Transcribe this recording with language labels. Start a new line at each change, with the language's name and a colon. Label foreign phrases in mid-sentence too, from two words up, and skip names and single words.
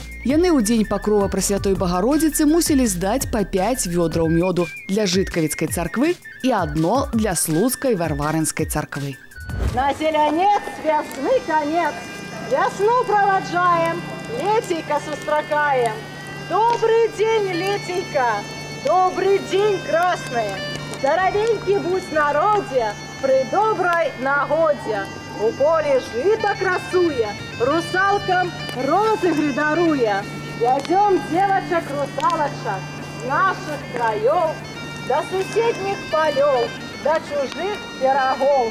Belarusian: Яны ў дзень пакрова Прасвятой Багародзіцы мусілі здаць па 5 вёдраў мёду для Жыткавіцкай царквы і адно для Слуцкай Варварынскай царквы.
Russian: На зеленец весны конец, весну провожаем, летейка сустракаем. Добрый день, летейка, добрый день, красный. Здоровенький будь народе, при доброй нагоде. У поле жито красуя, русалкам розыгры даруя. Ведем девочек-русалочек с наших краев до соседних полев, до чужих пирогов.